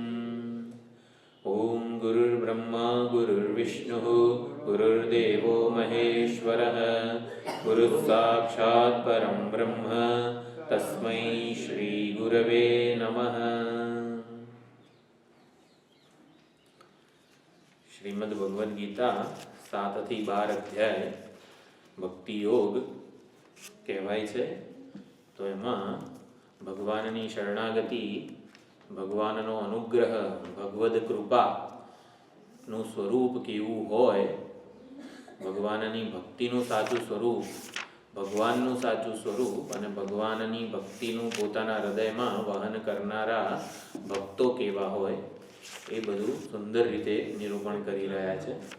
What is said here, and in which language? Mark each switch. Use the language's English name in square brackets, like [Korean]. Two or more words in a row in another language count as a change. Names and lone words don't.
[Sanskrit] ओम गुरुर्ब्रह्मा गुरुर्विष्णुः गुरुर्देवो महेश्वरः गुरुः साक्षात् परं ब्रह्म तस्मै श्री गुरवे नमः। [Gujarati] श्रीमद् भगवद गीता 7 થી 12 અધ્યાય ભક્તિ યોગ કહેવાય છે। તો એમાં ભગવાનની શરણાગતિ, ભગવાનનો અનુગ્રહ, ભગવદ કૃપાનું સ્વરૂપ કેવું હોય, ભગવાનની ભક્તિનું સાચું સ્વરૂપ, ભગવાનનું સાચું સ્વરૂપ અને ભગવાનની ભક્તિનું પોતાના હૃદયમાં વહન કરનારા ભક્તો કેવા હોય, એ બધું સુંદર રીતે નિરૂપણ કરી રહ્યા છે।